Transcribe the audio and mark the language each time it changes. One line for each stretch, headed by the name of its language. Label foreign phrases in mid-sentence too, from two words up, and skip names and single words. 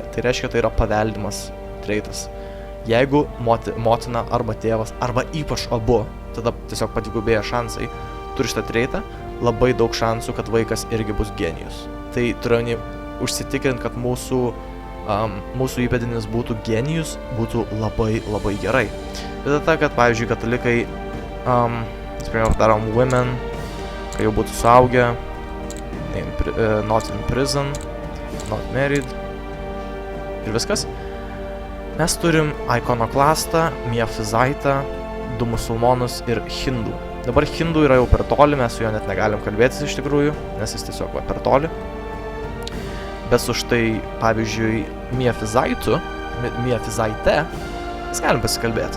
Lithuanian: Tai reiškia, tai yra paveldimas treitas. Jeigu motina arba tėvas, arba ypač abu, tada tiesiog padvigubėja šansai, turi šitą treitą, labai daug šansų, kad vaikas irgi bus genijus. Tai turiu užsitikrinti, kad mūsų įpėdinis būtų genijus, būtų labai, labai gerai. Bet ta, kad, pavyzdžiui, katalikai, darom women, kai jau būtų suaugę,
English: not in prison, not married,
Lithuanian: ir viskas. Mes turim ikonoklastą, miafizaitą, 2 musulmonus ir hindų. Dabar hindų yra jau per toli, mes su juo net negalim kalbėtis iš tikrųjų, nes jis tiesiog va per toli. Bet su štai, pavyzdžiui, miafizaite, mes galim pasikalbėti.